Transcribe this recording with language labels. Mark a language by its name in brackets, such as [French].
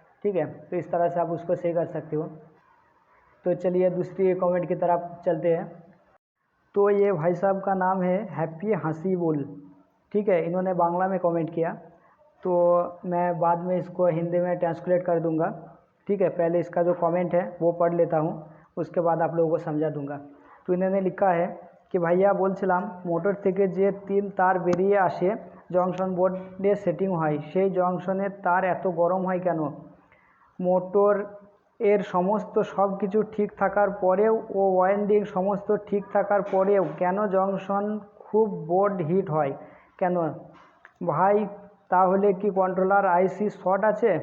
[Hindi] ठीक है, तो इस तरह से आप उसको सही कर सकते हो। तो चलिए दूसरी कमेंट की तरफ चलते हैं। तो ये भाई साहब का नाम है हैप्पी हसीबुल। ठीक है, इन्होंने बांग्ला में कमेंट किया, तो मैं बाद में इसको हिंदी में ट्रांसलेट कर दूंगा। ठीक है, पहले इसका जो कमेंट है वो पढ़ लेता हूँ, उसके बाद आप लोगों को समझा दूंगा। तो इन्होंने लिखा है कि भैया [Bangla] बोलছিলাম मोटर থেকে যে 3 तार বেরিয়ে আসে জংশন বোর্ডে সেটিং হয়, সেই জংশনের তার এত গরম হয় কেন? মোটর এর সমস্ত সব কিছু ঠিক থাকার পরেও ও ওয়াইন্ডিং সমস্ত ঠিক থাকার পরেও কেন জংশন খুব বোর্ড হিট হয় কেন ভাই? তাহলে কি कंट्रोलर आईसी शॉर्ट আছে?